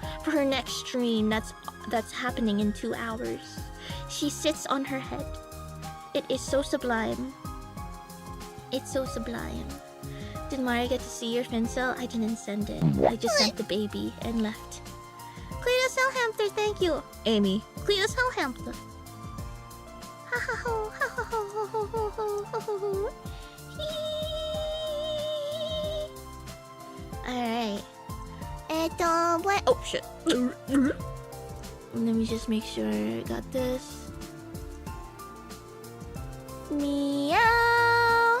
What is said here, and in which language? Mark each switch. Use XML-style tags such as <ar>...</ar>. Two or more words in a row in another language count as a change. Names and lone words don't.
<en>For her next stream that's happening in 2 hours. She sits on her head. It is so sublime. It's so sublime. Did Mari get to see your fin cell? I didn't send it. I just sent the baby and left. Cletus Hellhamster, thank you. Amy. Cletus Hellhamster. Ha ha ho, ha ha ho ho ho ho ho ho ho ho. Alright. What? Oh shit. Let me just make sure I got this. Meow.</en>